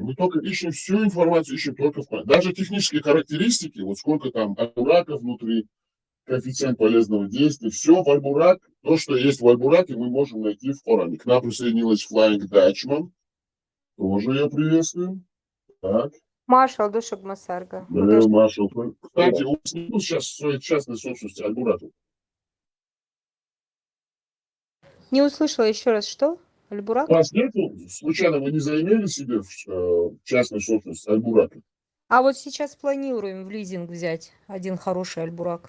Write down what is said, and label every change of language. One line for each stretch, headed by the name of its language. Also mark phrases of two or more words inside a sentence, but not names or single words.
Russian: Мы только ищем всю информацию, ищем только в Коране. Даже технические характеристики, вот сколько там аль-бураков внутри, коэффициент полезного действия, все в аль-бурак, то, что есть в аль-бураке, мы можем найти в Коране. К нам присоединилась Flying Dutchman, тоже ее приветствуем. Так. Маша, душек Масарга. Маша. Кстати, у вас нет сейчас своей частной собственности аль-бурака? Не услышала еще раз, что? Альбурак? У вас нет, случайно вы не заимели себе в частной собственности аль-бурака? А вот сейчас планируем в лизинг взять один хороший альбурак.